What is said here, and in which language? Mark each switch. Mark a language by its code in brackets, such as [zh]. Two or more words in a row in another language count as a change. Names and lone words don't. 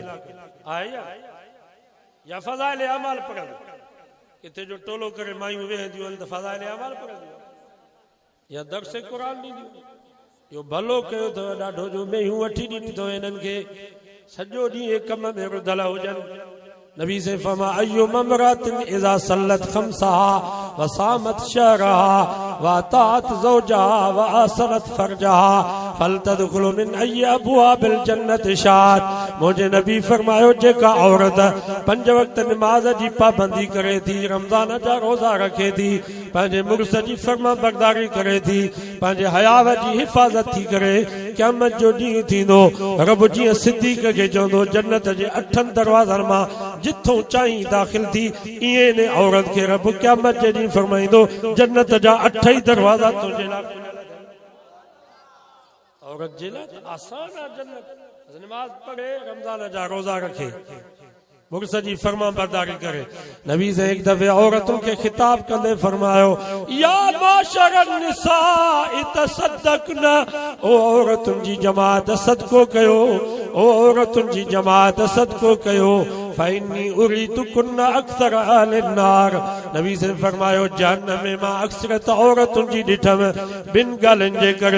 [sd] आहे या फज़ाइल अमाल पढ़नि? किथे जो टोलो करे मायूं वेहंदियूं आहिनि त फज़ाइल अमाल पढ़ंदियूं या दर्स क़ुर ॾींदियूं। इहो भलो कयो अथव ॾाढो जो मेयूं वठी ॾिनी अथव हिननि खे सॼो ॾींहुं कम में रुधल हुजनि। नबी से फरमा [ar] أيما امرأة إذا صلت خمسها وصامت شهرها وأطاعت زوجها وأحصنت فرجها فلتدخل من أي أبواب الجنة شاءت. [sd] मुझे नबी फरमायो जेका औरत 5 वक्त नमाज जी पाबंदी करे थी, रमज़ान जा रोज़ा रखे थी, पंहिंजे मुड़ुस जी फर्मा बरदारी करे थी, पंहिंजे हयाव जी हिफ़ाज़त थी करे, क़यामत जो ॾींहुं थींदो रब जीअं सिद्दीक़ खे चवंदो जन्नत जे 8 दरवाज़नि मां जिथों चाहीं दाख़िल थी, ईअं ने औरत खे रब क़यामत जे ॾींहुं फरमाईंदो जन्नत जा 8 ई दरवाज़ा तुंहिंजे लाइ। औरत जे लाइ आसान आहे जन्नत। नमाज पढ़े, रमज़ान जा रोज़ा रखे, मुड़ुस जी फर्मा बरदारी करे। नबी से [ur] एक दफे औरतों के खिताब [sd] कंदे फरमायो [ar] يا معشر النساء تصدقن, [sd] ओ औरतुनि जी जमात सदको कयो, ओ औरतुनि जी जमात सदको कयो। [ar] فإني أريتكن أكثر أهل النار. [sd] नबी से फरमायो जहन्नम में मां अक्सरत औरतुनि जी ॾिठम बिन ॻाल्हियुनि जे करे।